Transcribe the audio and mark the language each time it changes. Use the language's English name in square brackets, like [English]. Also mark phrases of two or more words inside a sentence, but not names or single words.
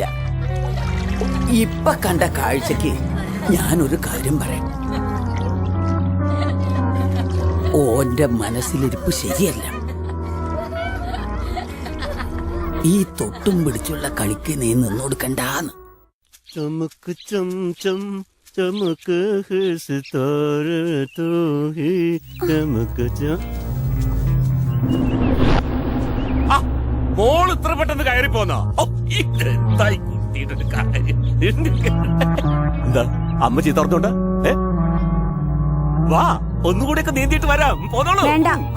[Malayalam] ഇപ്പൊ കണ്ട കാഴ്ചക്ക് ഞാനൊരു കാര്യം പറയാം. ഓന്റെ മനസ്സിലിരിപ്പ് ശരിയല്ല. ഈ തൊട്ടും പിടിച്ചുള്ള കളിക്ക് നീ നിന്നോടുക്കണ്ടാന്ന്. [Hindi] चमक चम चम चमक है सितारे तो ही चमक चम. [Malayalam] മോൾ ഇത്ര പെട്ടെന്ന് കയറി പോന്നോ? എന്തായി കുട്ടിയുടെ ഒരു കാര്യം? എന്താ അമ്മ ചീത്ത പറഞ്ഞോണ്ട്? വാ ഒന്നുകൂടെയൊക്കെ നീന്തിയിട്ട് വരാം. പോന്നോളൂ. വേണ്ട.